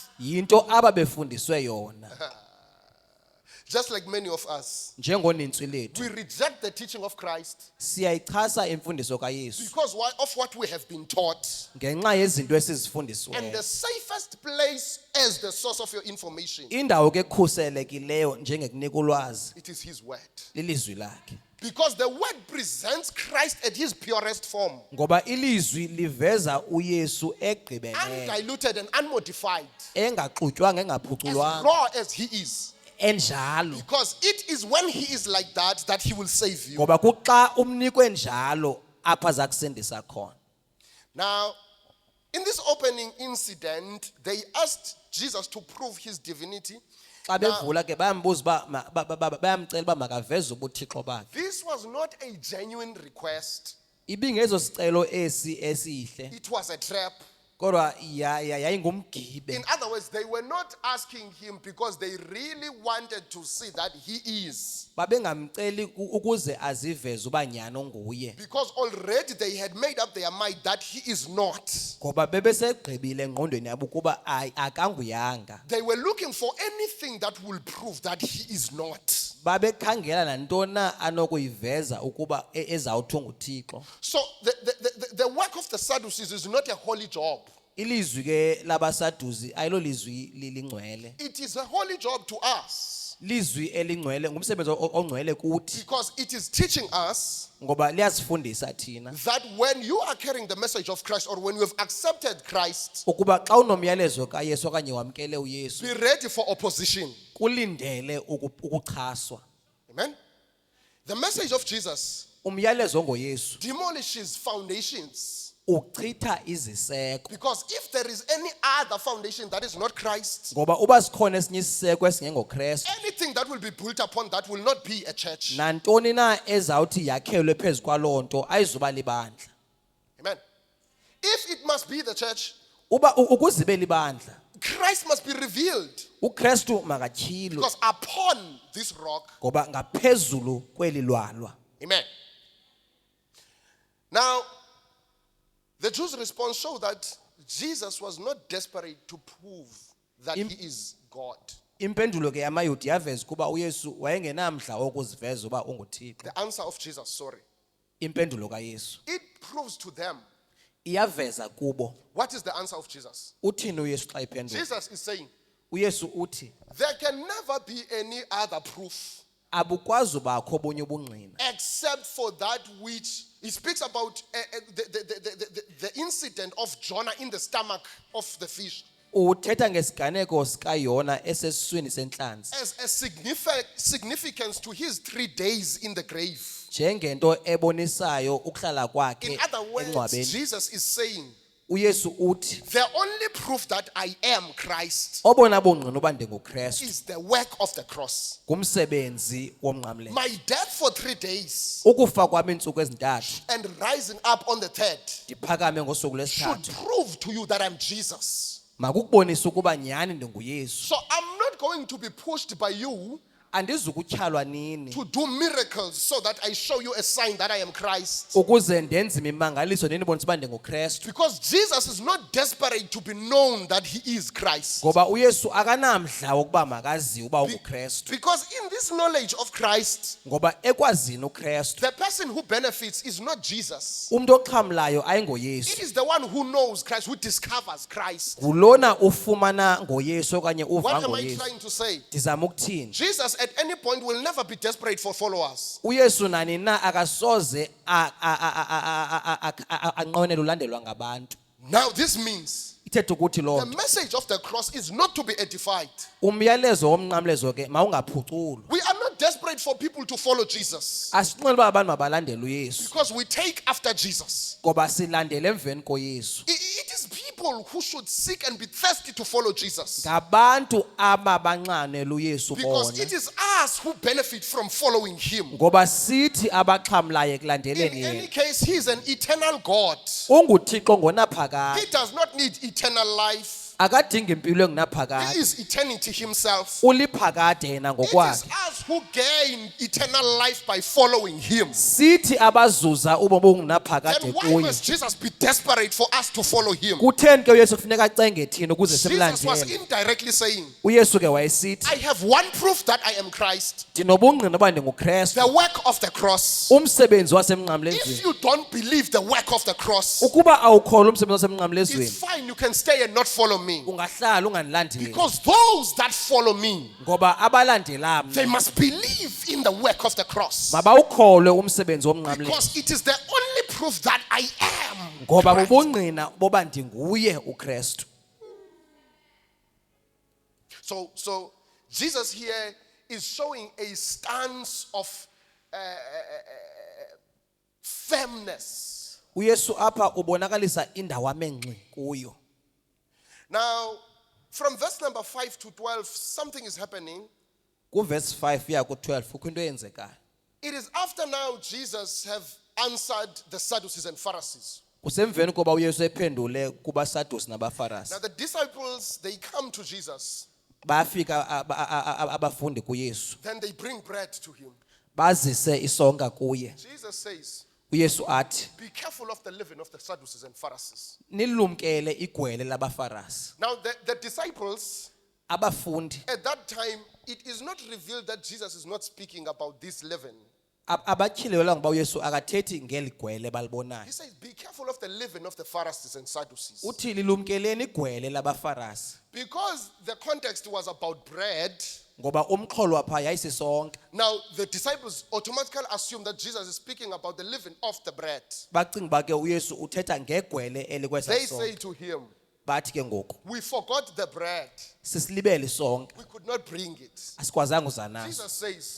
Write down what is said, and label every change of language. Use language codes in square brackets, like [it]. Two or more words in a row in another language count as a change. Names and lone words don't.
[xh] yinto ababefundiswe yona. [en] Just like many of us, [xh] Njengonintsi lethu [en] we reject the teaching of Christ [xh] siyayichasa imfundiso kaYesu [en] because of what we have been taught. [xh] ngenxa yezinto [en] And the [xh] esizifundisiweyo. [en] safest place as the source of your information, [xh] Indawo ke ekhuselekileyo njengekunika ulwazi [en] it is his word. [xh] lilizwi lakhe, [en] Because the word presents Christ at his purest form, [xh] ngoba ilizwi liveza uYesu egqibeneyo, [en] undiluted and unmodified, [xh] engaxutywanga [en] as [xh] engaphuculwanga, [en] raw as he is. [xh] enjalo. [en] Because it is when he is like that he will save you. [xh] Ngoba kuxa umnikwe njalo apha za kusindisa khona. [en] Now, in this opening incident, they asked Jesus to prove his divinity. [xh] Xa bevula ke bayambuza bayamcela uba makaveze ubuthixo bakhe. [en] This was not a genuine request. [xh] Ibingezo sicelo esi esihle, [en] It was a trap. [xh] kodwa yayingumgibe. [en] In other words, they were not asking him because they really wanted to see that he is. [xh] Babengamceli ukuze aziveze uba nyani onguye, [en] Because already they had made up their mind that he is not. [xh] ngoba bebesegqibile engqondweni yabo ukuba akanguyanga. [en] They were looking for anything that will prove that he is not. [xh] Babekhangela nantoni na anokuyiveza ukuba ezawuthi unguThixo. [en] So the work of the Sadducees is not a holy job. [xh] Ilizwi ke labasaduzi ayilo lizwi lingcwele. [en] It is a holy job to us [xh] Lizwi elingcwele ngumsebenzi ongcwele kuthi, [en] because it is teaching us [xh] ngoba liyasifundisa thina [en] that when you are carrying the message of Christ or when you have accepted Christ, [xh] ukuba xa unomyalezo kaYesu okanye wamkele uYesu, [en] be ready for opposition. [xh] kulindele ukuchaswa. [en] Amen. The message of Jesus [xh] Umyalezo ngoYesu [en] demolishes foundations. [xh] uchitha iziseko, [en] Because if there is any other foundation that is not Christ, [xh] ngoba uba sikhona esinye isiseko esingengoKristu, [en] anything that will be built upon that will not be a church. [xh] nantoni na ezawuthi yakhelwe phezu kwaloo nto ayizuba libandla. [en] Amen. If it must be the church, [xh] Uba ukuze ibe libandla, [en] Christ must be revealed. [xh] uKristu makatyhilwe, [en] Because upon this rock, [xh] ngoba ngaphezulu kweli lwalwa. [en] amen. Now, the Jews' response showed that Jesus was not desperate to prove that he is God. [xh] Impendulo ke yamayuda yaveza kuba uYesu wayengenamdla wokuziveza uba unguThixo. [en] The answer of Jesus, sorry. [xh] Impendulo kaYesu [en] It proves to them. [xh] iyaveza kubo. [en] What is the answer of Jesus? [xh] Uthini uYesu xa iphendula? [en] Jesus is saying, [xh] uYesu uthi [en] there can never be any other proof [xh] abukwazi ubakho obunye ubungqina [en] except for that which he speaks about the incident of Jonah in the stomach of the fish [xh] uthetha ngesiganeko sikaYona esesiswini senhlanzi [en] as a significance to his 3 days in the grave. [xh] njengento ebonisayo ukuhlala kwakhe [en] In other words, [xh] engcwabeni. [en] Jesus is saying, [xh] uYesu uthi [en] the only proof that I am Christ [xh] obona bungqina uba ndinguKristu [en] is the work of the cross. [xh] ngumsebenzi womnqamlezo. [en] My death for 3 days [xh] Ukufa kwami iintsuku ezintathu [en] and rising up on the third [xh] ndiphakame ngosuku [en] should [xh] lwesithathu [en] prove to you that I'm Jesus. [xh] makukubonisa ukuba nyhani ndinguYesu. [en] So I'm not going to be pushed by you [xh] Andizukutyhalwa nini [en] to do miracles so that I show you a sign that I am Christ. [xh] ukuze ndenze imimangaliso ndinibonise uba ndinguKristu. [en] Because Jesus is not desperate to be known that he is Christ. [xh] Ngoba uYesu akanamdla wokuba makaziwe uba unguKristu. [en] Because in this knowledge of Christ, [xh] Ngoba ekwazini uKristu [en] the person who benefits is not Jesus. [xh] umuntu oxhamlayo ayingoYesu. [en] It is the one who knows Christ, who discovers Christ. [xh] Ngulona ufumana ngoYesu okanye uva [en] What am I [xh] ngoYesu. [en] trying to say? [xh] Ndizama ukuthini? [en] Jesus at any point will never be desperate for followers. [xh] uYesu nani na akasoze anqwenele ulandelwa ngabantu. [en] Now this means [xh] Ithetha ukuthi lo [en] the message of the cross is not to be edified. [xh] umyalezo womnqamlezo ke mawungaphuculwa. [en] We are not desperate for people to follow Jesus [xh] Asinqwenele uba abantu mabalandele uYesu [en] because we take after Jesus. [xh] ngoba silandele emveni koYesu. [en] It is people who should seek and be thirsty to follow Jesus. [xh] Ngabantu ababanxanele uYesu [en] Because [xh] bona. [en] it is us who benefit from following him. [xh] Ngoba sithi abaxhamlayo [en] In [xh] ekulandeleni [en] any [xh] yena. [en] case, he is an eternal God. [xh] UnguThixo ngonaphakade. [en] He does not need eternal life. [xh] Akadingi impilo [en] He [xh] engunaphakade. [en] is eternity himself. [xh] Uliphakade yena [en] It is [xh] ngokwakhe. [en] us who gain eternal life by following him. [xh] Sithi abazuza ubomi obungunaphakade [en] Then why [xh] kuye. [en] must Jesus be desperate for us to follow him? [xh] Kutheni ke uYesu kufuneka acenge thina ukuze [en] Jesus was [xh] simlandele? [en] indirectly saying, [xh] uYesu ke wayesithi [en] I have one proof that I am Christ. [xh] ndinobungqina uba ndinguKristu. [en] The work of the cross. [xh] Umsebenzi [en] If [xh] wasemnqamlezweni. [en] you don't believe the work of the cross, [xh] Ukuba awukholwa umsebenzi [en] it's [xh] wasemnqamlezweni [en] fine. You can stay and not follow me. [xh] ungahlala ungandilandeli. [en] Because those that follow me, [xh] Ngoba abalandela [en] they [xh] mna [en] must believe in the work of the cross. [xh] mabawukholwe umsebenzi womnqamlezo. [en] Because it is the only proof that I am. [xh] Ngoba [en] Christ. [xh] bubungqina boba ndinguye uKristu. [en] So Jesus here is showing a stance of firmness. [xh] uYesu apha ubonakalisa indawo amenngxi kuyo. [en] Now, from verse number 5 to 12, something is happening. [xh] Kuverse 5 uya ku12 kukho into eyenzekayo. [en] It is after now Jesus have answered the Sadducees and Pharisees. [xh] Kusemveni koba uYesu ephendule kubaSadusi nabaFarisi. [en] Now the disciples, they come to Jesus, [xh] Bafika abafundi kuYesu. [en] then they bring bread to him. [xh] Bazise isonka kuye. [en] Jesus says, [xh] uYesu athi [en] be careful of the leaven of the Sadducees and Pharisees. [xh] nilumkele igwele labaFarisi. [en] Now the disciples, [xh] Abafundi [en] at that time, it is not revealed that Jesus is not speaking about this leaven. [xh] abatyhilelwa ngoba uYesu akathethi ngeli gwele [en] He [xh] balibonayo. [en] says, be careful of the leaven of the Pharisees and Sadducees. [xh] Uthi lilumkeleni igwele labaFarisi. [en] Because the context was about bread, [xh] Ngoba umxholo apha yayisisonke. [en] now the disciples automatically assume that Jesus is speaking about the leaven of the bread. [xh] Bacinga uba ke uYesu uthetha ngegwele elikwesa [en] They say [xh] sonke. [en] to him, [xh] Bathi ke ngoku [en] we forgot the bread. [xh] sisilibele sonke [en] We could not bring it. [xh] asikwazanga uza naso. [en] Jesus says,